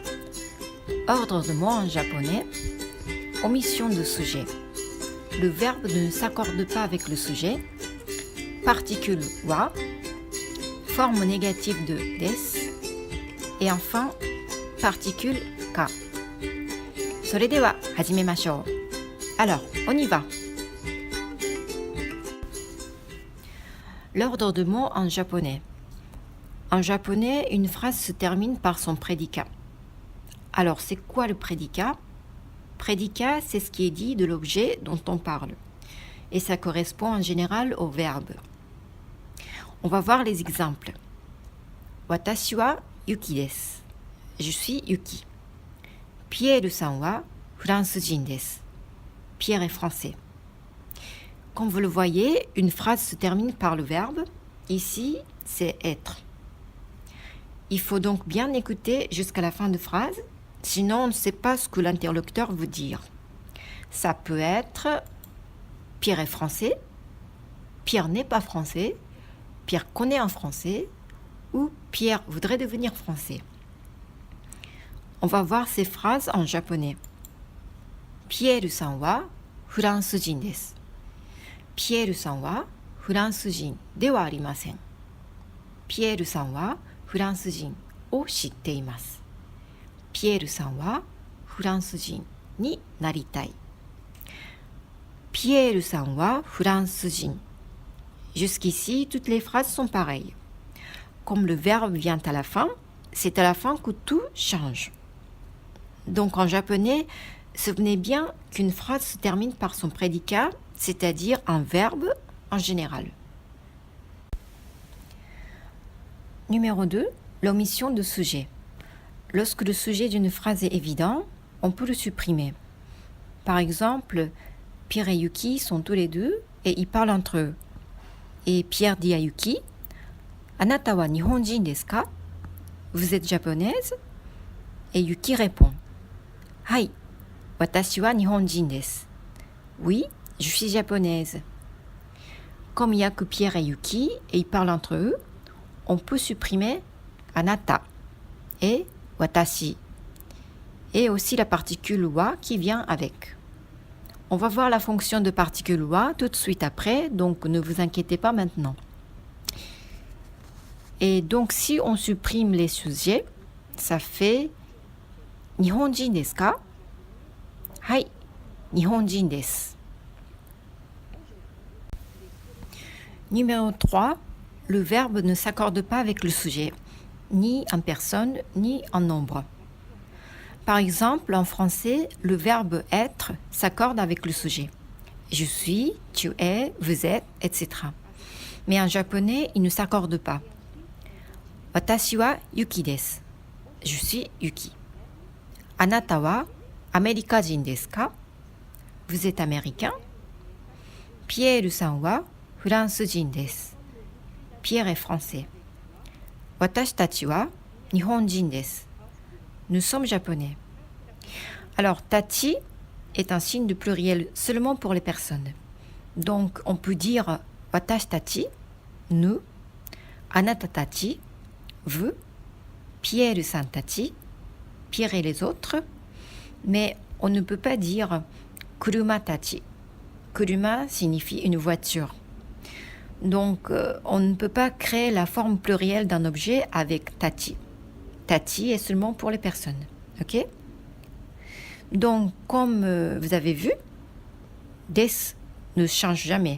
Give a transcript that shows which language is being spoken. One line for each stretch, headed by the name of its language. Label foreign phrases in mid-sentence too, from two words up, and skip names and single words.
French: Ordre de mots en japonais, omission de sujet. Le verbe ne s'accorde pas avec le sujet. Particule wa, forme négative de des. Et enfin, particule ka.
Japanese: それでは始めましょう。
French: Alors, on y va. L'ordre de mots en japonais. En japonais, une phrase se termine par son prédicat. Alors, c'est quoi le prédicat? Prédicat, c'est ce qui est dit de l'objet dont on parle. Et ça correspond en général au verbe. On va voir les exemples.
Japanese: 私はユキです.
French: Je suis Yuki.
Japanese: ピエールさんはフランス人です.
French: Pierre est français. Comme vous le voyez, une phrase se termine par le verbe. Ici, c'est être. Il faut donc bien écouter jusqu'à la fin de phrase, sinon on ne sait pas ce que l'interlocuteur veut dire. Ça peut être Pierre est français, Pierre n'est pas français, Pierre connaît un français ou Pierre voudrait devenir français. On va voir ces phrases en japonais.
Japanese: ピエールさんはフランス人です. ピエールさんはフランス人ではありません. ピエールさんはフランス人を知っています. ピエールさんはフランス人になりたい. ピエールさんはフランス人.
French: Jusqu'ici, toutes les phrases sont pareilles. Comme le verbe vient à la fin, c'est à la fin que tout change. Donc en japonais, souvenez bien qu'une phrase se termine par son prédicat, c'est-à-dire un verbe en général. Numéro 2, l'omission de sujet. Lorsque le sujet d'une phrase est évident, on peut le supprimer. Par exemple, Pierre et Yuki sont tous les deux et ils parlent entre eux. Et Pierre dit à Yuki,
Japanese: あなたは日本人ですか?
French: Vous êtes japonaise? Et Yuki répond,
Japanese: Hai. 私は日本人です.
French: Oui, je suis japonaise. Comme il n'y a que Pierre et Yuki et ils parlent entre eux, on peut supprimer anata et watashi et aussi la particule wa qui vient avec. On va voir la fonction de particule wa tout de suite après, donc ne vous inquiétez pas maintenant. Et donc si on supprime les sujets, ça fait
Japanese: 日本人ですか? はい、日本人です.
French: Numéro 3, le verbe ne s'accorde pas avec le sujet, ni en personne, ni en nombre. Par exemple, en français, le verbe être s'accorde avec le sujet. Je suis, tu es, vous êtes, etc. Mais en japonais, il ne s'accorde pas.
Japanese: 私はユキです.
French: Je suis Yuki.
Japanese: あなたはアメリカ人ですか?
French: Vous êtes américain?
Japanese: ピエールさんはフランス人です.
French: Pierre est français.
Japanese: 私たちは日本人です.
French: Nous sommes japonais. Alors, tachi est un signe de pluriel seulement pour les personnes. Donc, on peut dire
Japanese: 私たち,
French: nous,
Japanese: あなたたち,
French: vous,
Japanese: ピエールさんたち,
French: Pierre et les autres, mais on ne peut pas dire
Japanese: 車たち.
French: Kuruma signifie une voiture. Donc, on ne peut pas créer la forme plurielle d'un objet avec tachi. Tachi est seulement pour les personnes. Ok? Donc, comme vous avez vu, des ne change jamais.